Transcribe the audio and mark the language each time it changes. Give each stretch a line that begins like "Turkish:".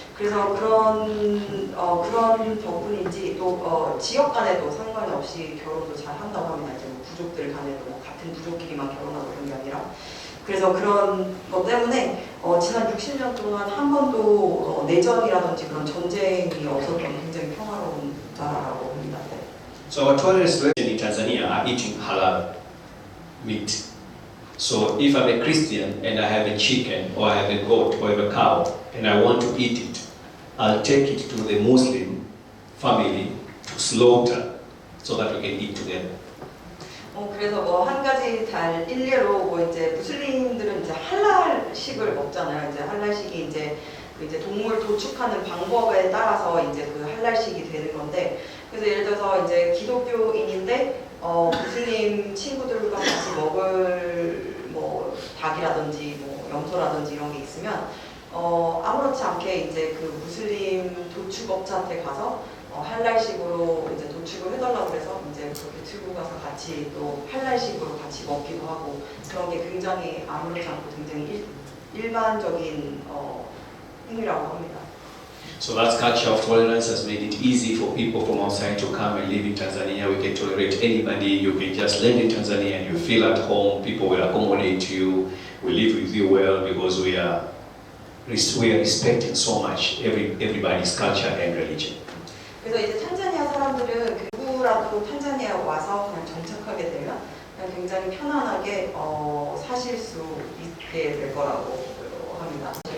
Korean: 그래서 그런 덕분인지 또 지역 간에도 상관이 없이 결혼도 잘 한다고 합니다. 이제 뭐 부족들 간에도 뭐 같은 부족끼리만 결혼하고 그런 게 아니라 그래서 그런 것 때문에 지난 60년 동안 한 번도 내전이라든지 그런 전쟁이 없었던 굉장히 평화로운 나라라고 합니다.
English: So our tourists in Tanzania are eating halal meat. So if I'm a Christian and I have a chicken or I have a goat or I have a cow and I want to eat it, I'll take it to the Muslim family to slaughter so that we can eat together.
Korean: 그래서 뭐 한 가지 단 일례로 뭐 이제 무슬림들은 이제 할랄식을 먹잖아요. 이제 할랄식이 이제 동물 도축하는 방법에 따라서 이제 그 할랄식이 되는 건데 그래서 예를 들어서 이제 기독교인인데 무슬림 친구들과 같이 먹을 뭐 닭이라든지 뭐 염소라든지 이런 게 있으면 아무렇지 않게 이제 그 무슬림 도축업자한테 가서 할랄식으로 이제 도축을 해달라고 그래서 이제 그렇게 들고 가서 같이 또 팔날식으로 같이 먹기도 하고 그런 게 굉장히 아무렇지 않고 굉장히 일반적인 행위라고 합니다.
English: So that culture of tolerance has made it easy for people from outside to come and live in Tanzania. We can tolerate anybody. You can just land in Tanzania and you feel at home. People will accommodate you. We live with you well because we are respecting so much everybody's culture and religion.
Korean: 그래서 이제 탄자니아 사람들은 누구라도 탄자니아에 와서 그냥 정착하게 되면 그냥 굉장히 편안하게 사실 수 있게 될 거라고 합니다.